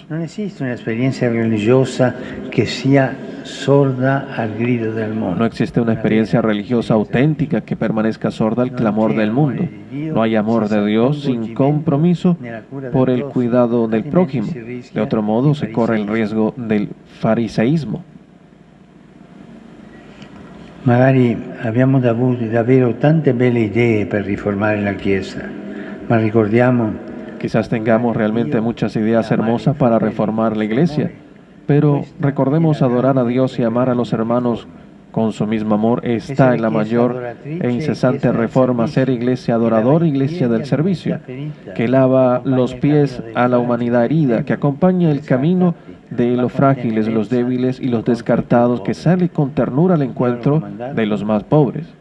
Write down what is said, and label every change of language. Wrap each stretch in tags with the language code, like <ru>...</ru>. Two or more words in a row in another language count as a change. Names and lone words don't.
<es>No existe una experiencia religiosa que sea sorda al grito del mundo. No existe una experiencia religiosa auténtica que permanezca sorda al clamor del mundo. No hay amor de Dios sin compromiso por el cuidado del prójimo. De otro modo, se corre el riesgo del fariseísmo.</es> <it>Magari abbiamo davvero tante belle idee per riformare la Chiesa, ma ricordiamo.</it> <es>Quizás tengamos realmente muchas ideas hermosas para reformar la Iglesia, pero recordemos adorar a Dios y amar a los hermanos con su mismo amor está en la mayor e incesante reforma, ser iglesia adoradora, iglesia del servicio, que lava los pies a la humanidad herida, que acompaña el camino de los frágiles, los débiles y los descartados, que sale con ternura al encuentro de los más pobres.</es>